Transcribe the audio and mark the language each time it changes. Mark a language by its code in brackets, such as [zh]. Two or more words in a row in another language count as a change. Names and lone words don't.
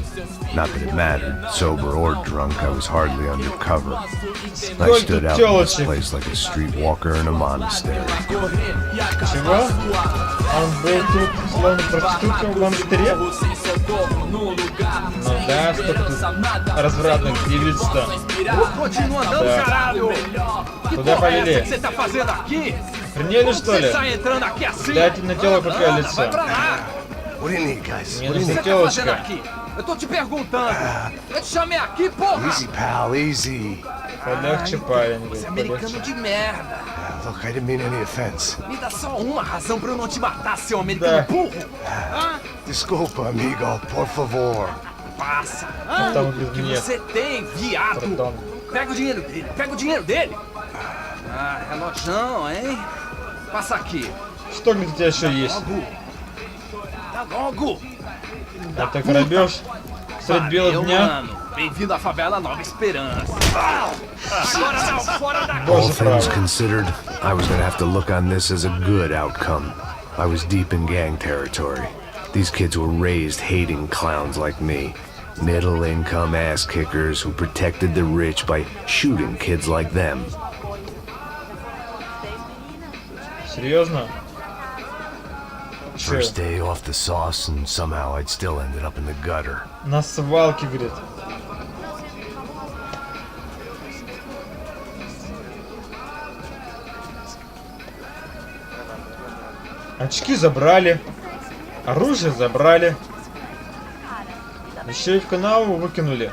[en] Not that it mattered, sober or drunk, I was hardly undercover. I stood out in this place like a streetwalker in a monastery. [ru] Чего? Он был тут словно проститутка в монастыре? Ну да, сколько тут развратных девиц-то. [pt] Continua andando, [ru] Да. [pt] caralho! Que [ru] Куда [pt] porra é essa [ru] повели? [pt] que você tá fazendo aqui? [ru] Охренели, что [pt] Você [ru] ли? [pt] sai entrando aqui assim? [ru] Дайте на тело [pt] Vai [ru] попялиться. [pt] pra lá! [en] What do you need, guys? [ru] Мне [en] What do you [ru] нужна [pt] O que você tá fazendo [ru] телочка. [pt] aqui? Eu tô te perguntando! Eu te chamei aqui, porra! [en] need? Easy, pal, easy. [ru] Polегче, парень, [pt] Você é [ru] говорит, [pt] americano [ru] полегче. [pt] de merda! [en] Look, I didn't mean any offense. [pt] Me dá só uma razão pra eu não te matar, seu americano [ru] Да. [pt] burro! Hã? Desculpa, amigo, por favor. Passa! Hã? [ru] Там [pt] O que [ru] говорит, нет, [pt] você tem, viado? perdão. Pega o dinheiro dele! Pega o dinheiro dele! Ah, relojão, hein? Passa aqui! [ru] Что, говорит, у тебя еще есть? [pt] Logo! Tá logo! [ru] Это грабеж средь бела [pt] Valeu, [ru] дня? [pt] mano! Bem-vindo à favela Nova Esperança! Agora não, fora daqui! [en] All [ru] Боже [en] things [ru] правый. [en] considered, I was gonna have to look on this as a good outcome. I was deep in gang territory. These kids were raised hating clowns like me. Middle-income ass-kickers who protected the rich by shooting kids like them. [ru] Серьезно? Че? [en] First day off the sauce, and somehow I'd still ended up in the gutter. [ru] На свалке, говорит. Очки забрали. Оружие забрали. Еще и в канаву выкинули.